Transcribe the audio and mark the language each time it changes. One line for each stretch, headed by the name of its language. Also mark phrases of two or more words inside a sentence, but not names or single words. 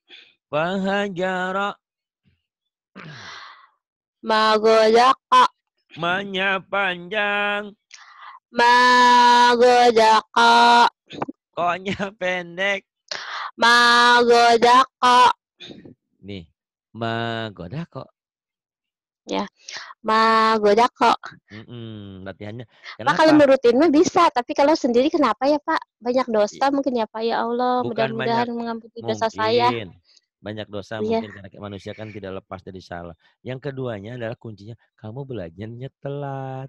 Arabic: مقادكا.
Indonesian: Manya panjang.
Arabic: مقادكا.
Indonesian: Koknya pendek.
Arabic: مقادكا. Nih, magodako. Ya, magodako.
Indonesian: Latihannya. Kenapa? Pak kalau nurutin mah bisa, tapi kalau sendiri kenapa ya Pak? Banyak dosa mungkin ya Pak, ya Allah. Mudah-mudahan mengampuni dosa saya. Banyak dosa mungkin karena manusia kan tidak lepas dari salah. Yang keduanya adalah kuncinya kamu belajarnya telat.